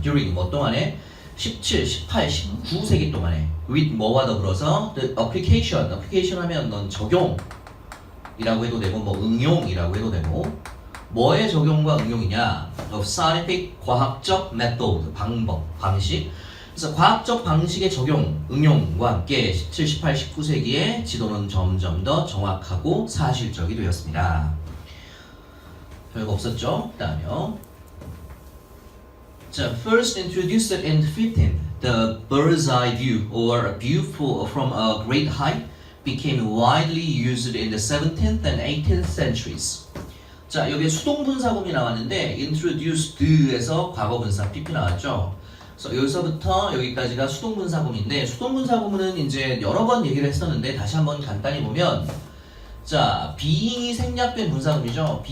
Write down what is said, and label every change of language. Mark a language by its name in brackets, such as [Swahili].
[English] during [Korean] 뭐 동안에 17, 18, 19세기 동안에 [English] with [Korean] 뭐와 더불어서 [English] the application [Korean] 하면 넌 적용이라고 해도 되고 뭐 응용이라고 해도 되고 뭐의 적용과 응용이냐? [English] of scientific [Korean] 과학적 [English] method [Korean] 방법, 방식. 그래서 과학적 방식의 적용, 응용과 함께 17, 18, 19세기에 지도는 점점 더 정확하고 사실적이 되었습니다. 별거 없었죠? 그 다음에요. 자, [English] first introduced in 15th, the bird's eye view or a view from a great height became widely used in the 17th and 18th centuries. [Korean] 자, 여기에 수동분사구문이 나왔는데 introduced에서 과거분사 PP 나왔죠? 그래서 여기서부터 여기까지가 수동분사구문인데 수동분사구문은 이제 여러 번 얘기를 했었는데 다시 한번 간단히 보면 자, being이 생략된 분사구문이죠.